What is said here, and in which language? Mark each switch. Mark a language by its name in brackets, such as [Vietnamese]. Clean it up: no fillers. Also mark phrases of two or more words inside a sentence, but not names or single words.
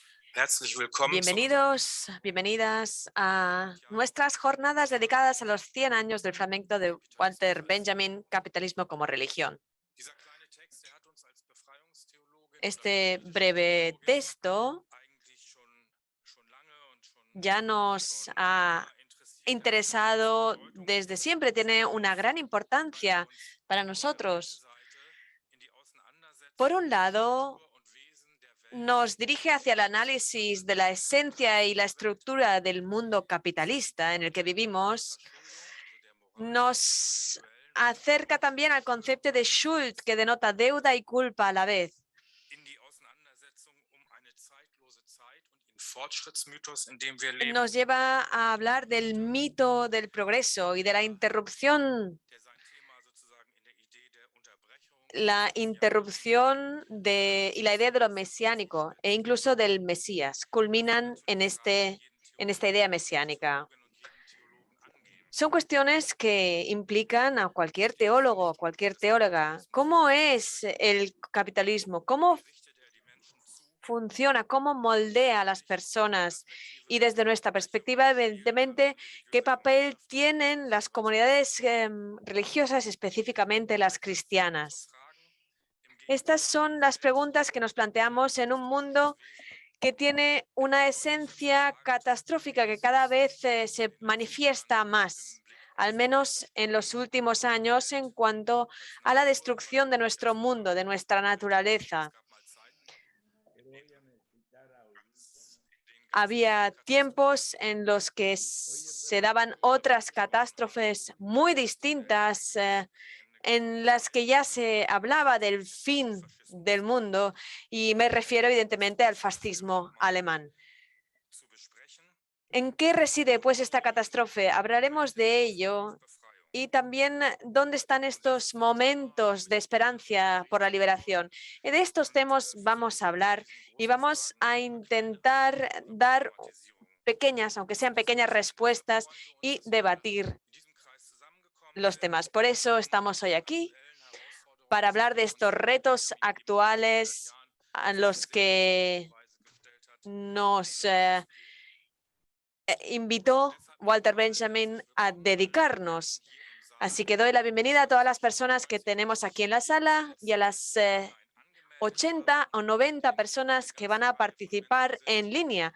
[German] Herzlich willkommen zu [Spanish] Bienvenidos, bienvenidas a nuestras jornadas dedicadas a los 100 años del flamenco de Walter Benjamin, Capitalismo como religión. [German] dieser kleine Text, der hat uns als Befreiungstheologe [Spanish] Este breve texto [German] eigentlich schon lange und [Spanish] ya nos ha [German] immer interessiert. [Spanish] interesado desde siempre, tiene una gran importancia para nosotros. [German] In die [Spanish] Por [German] Auseinandersetzung [Spanish] un [German] mit [Spanish] lado, [German] Natur und Wesen der Welt [Spanish] nos dirige hacia el análisis de la esencia y la estructura del mundo capitalista en el que vivimos. [German] Verschuldung, also der [Spanish] Nos [German] individuellen [Spanish] acerca también al concepto de Schuld, que denota deuda y culpa a la vez. [German] in die Auseinandersetzung eine zeitlose Zeit und den Fortschrittsmythos, in dem wir leben, [Spanish] Nos lleva a hablar del mito del progreso y de la interrupción, [German] der sein Thema sozusagen in der Idee der Unterbrechung [Spanish] y la idea de lo mesiánico e incluso del Mesías culminan en esta idea mesiánica. [German] Theologinnen und jeden Theologen angehen. [Spanish] Son cuestiones que implican a cualquier teólogo, a cualquier teóloga. ¿Cómo es el capitalismo? ¿Cómo [German] Richtet er die Menschen zu? [Spanish] funciona? ¿Cómo moldea a las personas? Y desde nuestra perspectiva, evidentemente, ¿qué papel tienen las comunidades religiosas, específicamente las cristianas? [German] Fragen im [Spanish] Estas son las preguntas que nos planteamos en un mundo que tiene una esencia catastrófica que cada vez se manifiesta más, al menos en los últimos años, en cuanto a la destrucción de nuestro mundo, de nuestra naturaleza. Había tiempos en los que se daban otras catástrofes muy distintas, en las que ya se hablaba del fin del mundo, y me refiero evidentemente al fascismo alemán. [German] zu besprechen. [Spanish] ¿En qué reside pues esta catástrofe? Hablaremos de ello y también dónde están estos momentos de esperanza por la liberación. De estos temas vamos a hablar y vamos a intentar dar pequeñas, aunque sean pequeñas respuestas y debatir [German] In diesem Kreis zusammengekommen [Spanish] los [German] sind, [Spanish] temas. Por eso estamos hoy aquí, para hablar de estos retos actuales a los que nos invitó Walter Benjamin a dedicarnos. Así que doy la bienvenida a todas las personas que tenemos aquí en la sala y a las 80 o 90 personas que van a participar en línea.